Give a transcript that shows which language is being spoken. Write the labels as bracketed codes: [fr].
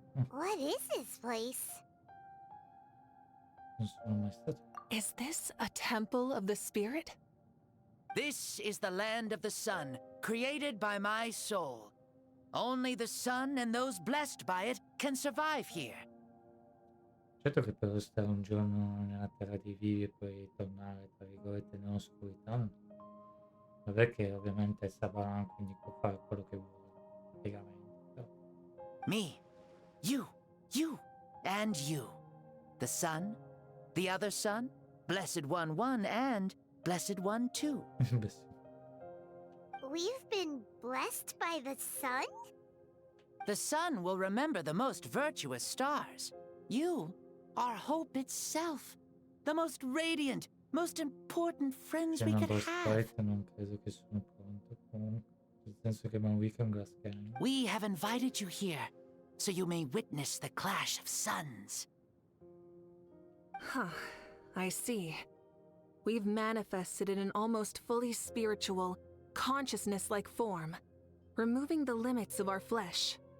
[en] What is this place? [it] Non sono mai stato. [en] Is this a temple of the spirit? This is the land of the sun, created by my soul. Only the sun and those blessed by it can survive here. [it] Certo che per stare un giorno nella terra dei vivi e poi tornare, tra virgolette, nell'oscurità, non è che ovviamente è Sabaran, quindi può fare quello che vuole, piegamente. Però. [en] Me, you, and you. The sun, the other sun, Blessed One 1, and Blessed One 2. We've been blessed by the sun? The sun will remember the most virtuous stars. You are hope itself. The most radiant, most important friends we could have. [it] Non credo che sono pronto comunque. Nel senso che Mauvika è un glass cannon. [en] We have invited you here, so you may witness the clash of suns. Huh, I see. We've manifested in an almost fully spiritual, consciousness-like form, removing the limits of our flesh.